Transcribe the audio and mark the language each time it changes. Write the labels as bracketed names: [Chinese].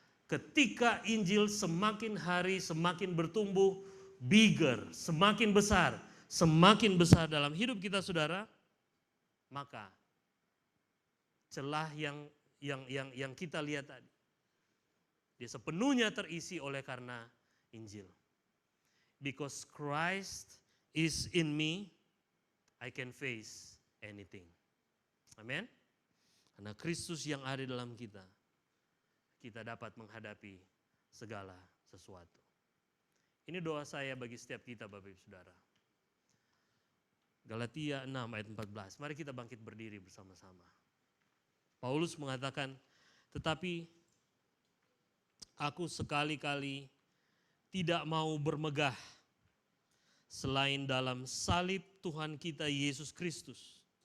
[Indonesian] Ketika Injil semakin hari semakin bertumbuh, bigger, semakin besar dalam hidup kita saudara, maka celah yang kita lihat tadi, dia sepenuhnya terisi oleh karena Injil. [English] Because Christ is in me, I can face anything. [Indonesian] Amin. Karena Kristus yang ada dalam kita, kita dapat menghadapi segala sesuatu. Ini doa saya bagi setiap kita Bapak Ibu Saudara. Galatia 6 ayat 14. Mari kita bangkit berdiri bersama-sama. Paulus mengatakan, tetapi aku sekali-kali tidak mau bermegah selain dalam salib Tuhan kita Yesus Kristus.